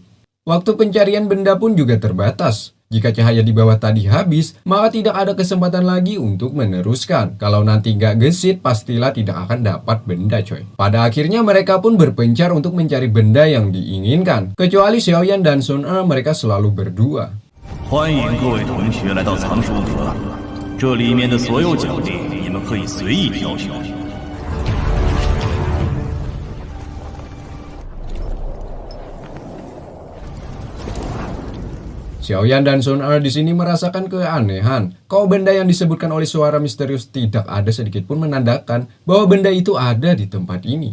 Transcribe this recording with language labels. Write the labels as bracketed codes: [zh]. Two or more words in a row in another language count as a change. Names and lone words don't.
[id] Waktu pencarian benda pun juga terbatas. Jika cahaya di bawah tadi habis, maka tidak ada kesempatan lagi untuk meneruskan. Kalau nanti nggak gesit, pastilah tidak akan dapat benda coy. Pada akhirnya mereka pun berpencar untuk mencari benda yang diinginkan. Kecuali Xiaoyan dan Sun Er, mereka selalu berdua. [zh] 欢迎各位同学来到藏书阁，这里面的所有奖励你们可以随意挑选。 [id] Xiaoyan dan Sun Er di sini merasakan keanehan. Kau benda yang disebutkan oleh suara misterius tidak ada sedikit pun menandakan bahwa benda itu ada di tempat ini.